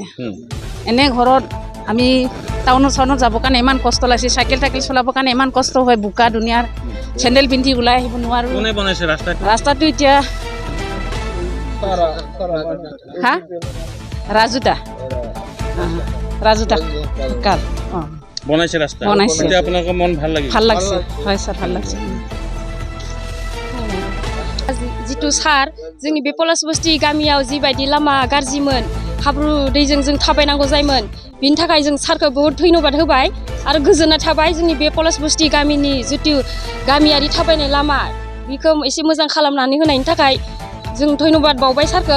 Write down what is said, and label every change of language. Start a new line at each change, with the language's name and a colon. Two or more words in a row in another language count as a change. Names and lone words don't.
Assamese: এনে ঘৰত আমি টাউনত চাউনত যাবৰ কাৰণে ইমান কষ্ট লাগিছে, চাইকেল টাইকেল চলাবৰ কাৰণে ইমান কষ্ট হয়, বোকা দুনিয়াৰ চেণ্ডেল পিন্ধি ওলাই আহিব নোৱাৰোঁ। কোনে বনাইছে ৰাস্তাটো? ৰাস্তাটো এতিয়া ৰাজু থাকাল বনাইছে ৰাস্তা। বনাইছে। এতিয়া আপোনালোকৰ মন ভাল লাগিছে? ভাল লাগছে, হয় স্যার, ভাল লাগছে।
Bodo: जितु सार जोंनि बे पलास बस्ती गामियाव जिबायदि लामा गाज्रिमोन, हाब्रु दैजों जों थाबायनांगौ जायोमोन, बिनि थाखाय जों सारखौ बहुत धन्यबाद होबाय आरो गोजोननाय थाबाय। जोंनि बे पलास बस्ती गामिनि जितु गामियारि थाबायनाय लामा बेखौ एसे मोजां खालामनानै होनायनि थाखाय जों धन्यबाद बावबाय सारखौ।